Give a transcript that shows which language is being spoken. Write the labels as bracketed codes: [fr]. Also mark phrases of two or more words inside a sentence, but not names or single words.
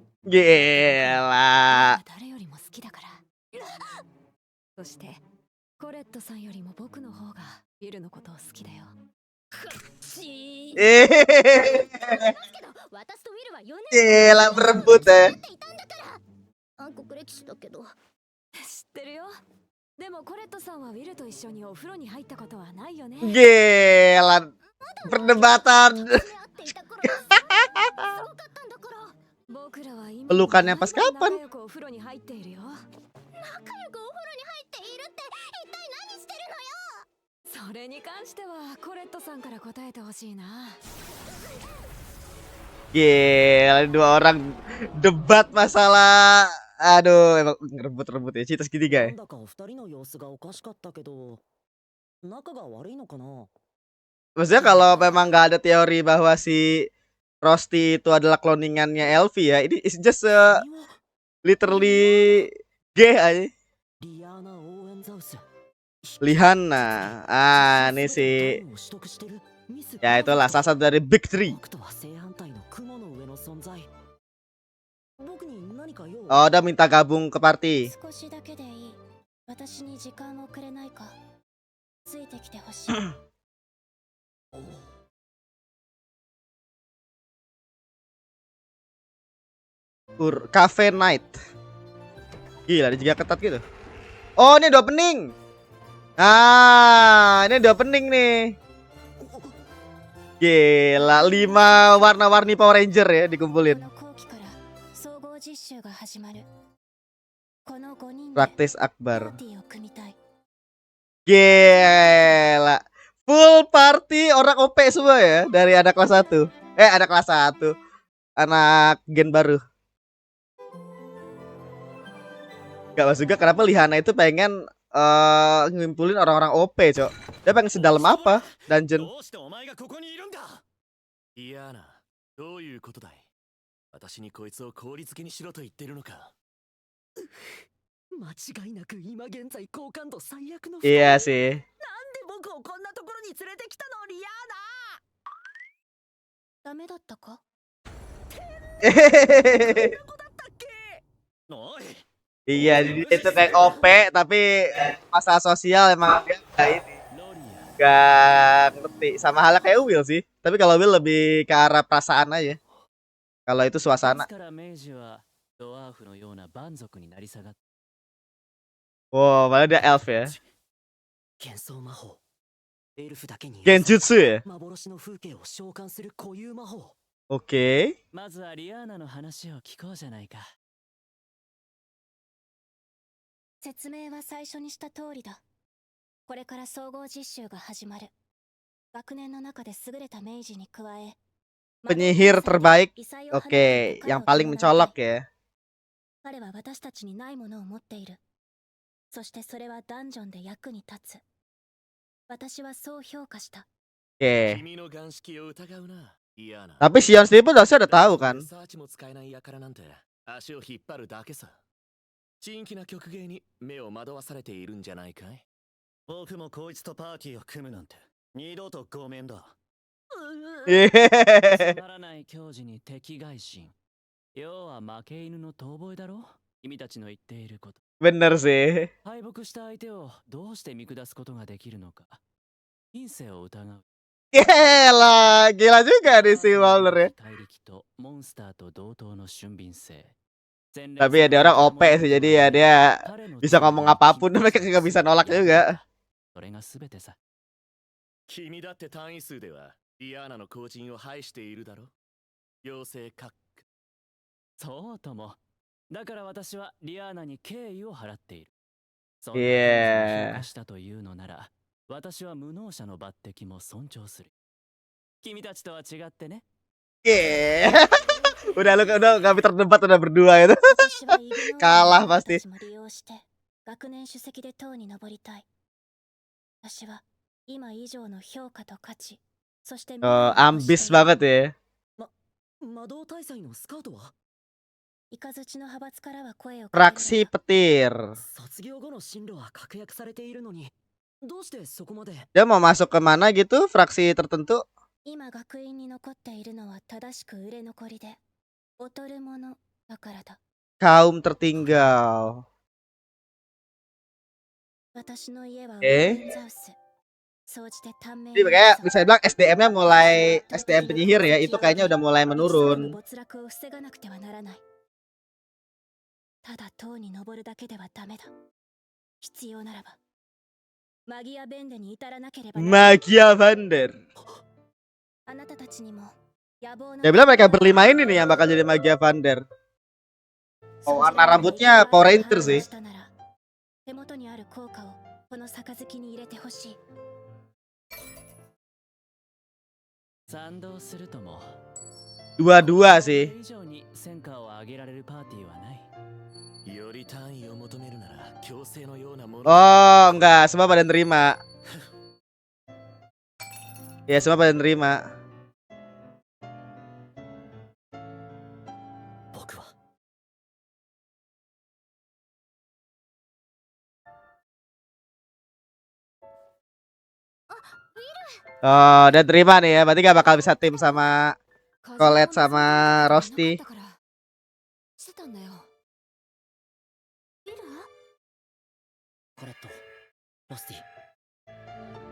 [id] Gila. [ja] 誰よりも好きだから。そしてコレットさんよりも僕の方がビルのことを好きだよ。し Eh, ますけど、私とウィルは4年 [id] gila berebut ya. [ja] っていたんだから。暗黒歴史だけど。知ってるよ。でもコレットさんはウィルと一緒にお風呂に入ったことはないよね。 [id] Gila. Perdebatan. [ja] 会っていた頃はすごかったんだから。僕らは今 [id] Pelukannya pas kapan? [ja] 仲良くお風呂に入っているよ。仲良くお風呂に入っているって一体何してるのよ。それに関してはコレットさんから答えてほしいな。 [id] Gila, dua orang debat masalah. Aduh, emang rebut-rebut ya. Cinta [ja] な [id] segitiga [ja] ん [id] ya. [ja] だかお二人の様子がおかしかったけど、仲が悪いのかな？ [id] Maksudnya kalau memang nggak ada teori bahwa si Rosti itu adalah cloningannya Elvi ya, ini [en] is just [ja] 君は [en] literally gay [id] aja. [ja] リアーナ・オーエンザウス。 [id] Lihana. Ah, ini si [ja] を取得してるミス [id] ya itulah salah satu dari Big Three. [ja] 僕とは正反対の雲の上の存在。僕に何か用？ [id] Oh, udah minta gabung ke party. [ja] 少しだけでいい。私に時間をくれないか。ついてきてほしい。 [id] Cafe Night. Gila, dijaga ketat gitu. Oh, ini ada opening. Nah, ini ada opening nih. Gila, 5 warna-warni Power Ranger ya [ja] こ [id] dikumpulin. [ja] の後期から総合実習が始まる。この5人で [id] Praktis [ja] パ [id] Akbar. [ja] ーティーを組みたい。 [id] Gila. [en] Full party [id] orang OP semua ya dari anak kelas 1. Anak kelas 1. Anak gen baru. Gak masuk juga kenapa Lihana itu pengen ngumpulin orang-orang OP, Cok. Dia pengen sedalam apa dungeon. [ja] どうしてお前がここにいるんだ。いやな、どういうことだい。私にこいつを効率付けにしろと言ってるのか。間違いなく今現在好感度最悪の [id] Iya [ja] なん [id] sih. [ja] で僕をこんなところに連れてきたのリアダメだったか？ーナ子だったっけ。おい [id] Iya, itu kayak OP tapi masalah sosial emang dia nggak ini. [ja] ロリア、 [id] Gak ngerti. Sama halnya kayak Will sih. Tapi kalau Will lebih ke arah perasaan aja. Kalau itu [ja] い [id] suasana. [ja] つから明治はドワーフのような蛮族になり下がっ [id] Wow, malah dia elf ya. [ja] 幻想魔法エルフだけに [id] Genjutsu ya. [ja] 幻の風景を召喚する固有魔法。 [id] Oke. [ja] まずはリアーナの話を聞こうじゃないか。説明は最初にした通りだ。これから総合実習が始まる。学年の中で優れた明治に加え、 [id] Penyihir terbaik. [ja] 異彩を放って [id] Oke, [ja] 彼を [id] yang paling [ja] 弔いたい。 [id] mencolok ya. [ja] 彼は私たちにないものを持っている。そしてそれはダンジョンで役に立つ。私はそう評価した。 [id] Oke. [ja] 君の眼識を疑うな、リアーナ。 [id] Tapi Sion sendiri pun harusnya udah tahu kan. [ja] リサーチも使えない輩なんて足を引っ張るだけさ。珍奇な曲芸に目を惑わされているんじゃないかい。僕もこいつとパーティーを組むなんて二度とごめんだ。つまらない教授に敵外心。要は負け犬の遠吠えだろ。君たちの言っていること。 [id] Bener sih. [ja] 敗北した相手をどうして見下すことができるのか。品性を疑う。 [id] Gila, gila juga nih si Walner ya. [ja] 怪力とモンスターと同等の俊敏性。 [id] Tapi ya dia orang OP sih, jadi ya dia bisa ngomong apapun, mereka nggak bisa nolak juga. [ja] それが全てさ。君だって単位数ではリアーナの後陣を排しているだろ。妖精カック。そうとも。だから私はリアーナに敬意を払っている。そんな彼女を評価したというのなら、私は無能者の抜擢も尊重する。君たちとは違ってね。 Yeah. [id] udah nggak berdebat, udah berdua itu. [ja] 私はイグノー [id] Kalah [ja] の [id] pasti. [ja] 私たちも利用して学年主席で塔に登りたい。私は今以上の評価と価値、そして未来を [id] Ambis [ja] 欲している。 [id] banget ya. [ja] 魔導大祭のスカウトは。イカズチの派閥からは声をかけるの [id] Fraksi [ja] だ。 [id] petir. [ja] 卒業後の進路は確約されているのにどうしてそこまで。 [id] Dia mau masuk ke mana gitu? Fraksi tertentu? [ja] 今学院に残っているのは正しく売れ残りで劣るものだからだ。 [id] Kaum tertinggal. [ja] 私の家はウえェンザウス。総じて短命 [id] Jadi kayak bisa dibilang SDM-nya mulai SDM penyihir ya, itu kayaknya udah mulai menurun. [ja] 没落を防がなくてはならない。ただ塔に登るだけではダメだ。必要ならばマギアベンデに至らなければならない。 [id] Magia Vander. [ja] あなたたちにも野望の [id] Ya bilang mereka berlima ini nih yang bakal jadi Magia Vander. Oh, warna rambutnya Power Ranger sih. [ja] 手元にある効果をこの杯に入れてほしい。賛同するとも。 [id] Dua-dua sih. [ja] 以上に戦果を上げられるパーティーはない。より単位を求めるなら強制のようなもの。 [id] Oh, enggak, semua pada nerima. Ya, semua pada nerima. [ja] 僕は [id] Oh, udah terima nih ya. Berarti gak bakal bisa tim sama Colette sama Rosti. [ja] してたんだよ。ウィル？コレットロスティ。